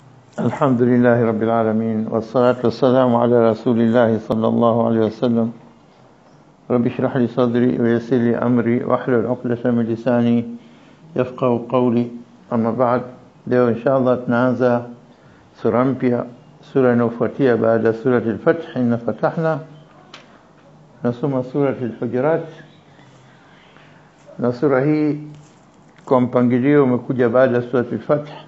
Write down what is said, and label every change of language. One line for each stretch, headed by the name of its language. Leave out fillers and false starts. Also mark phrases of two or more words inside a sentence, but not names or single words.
Arabic: الحمد لله رب العالمين والصلاة والسلام على رسول الله صلى الله عليه وسلم. رب اشرح لي صدري ويسر لي أمري واحلل عقدة من لساني يفقهوا قولي. أما بعد،
Swahili: leo inshallah tunaanza sura mpya, sura inayofuatia baada surati al-Fath.
Arabic: إنا فتحنا,
Swahili: nasoma surati al-Hujurat, na sura hii kwa mpangilio umekuja baada surati al-Fath.